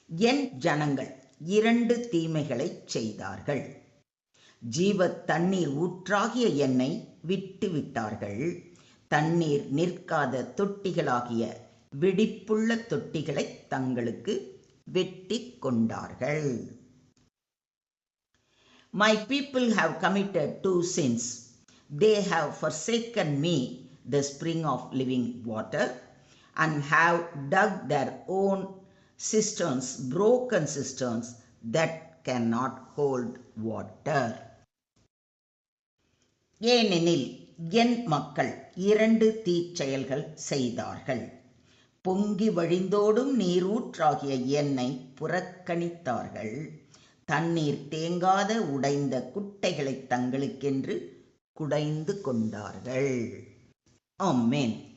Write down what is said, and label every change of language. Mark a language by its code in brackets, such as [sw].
[ta] என் ஜனங்கள் 2 தீமைகளை செய்தார்கள். ஜீவ தண்ணீர் ஊற்றாகிய என்னை விட்டு விட்டார்கள். தண்ணீர் நிற்காத தொட்டிகளாகிய வெடிப்புள்ள தொட்டிகளை தங்களுக்கு வெட்டி கொண்டார்கள். [en] My people have committed 2 sins. They have forsaken me, the spring of living water, and have dug their own cisterns, broken cisterns that cannot hold water. [ta] ஏனெனில் என் மக்கள் 2 தீச்செயல்கள் செய்தார்கள். பொங்கி வழிந்தோடும் நீரூற்றாகிய என்னை புறக்கணித்தார்கள். தண்ணீர் தேங்காத உடைந்த குட்டைகளை தங்களுக்கென்று குடைந்து கொண்டார்கள். ஆமென்.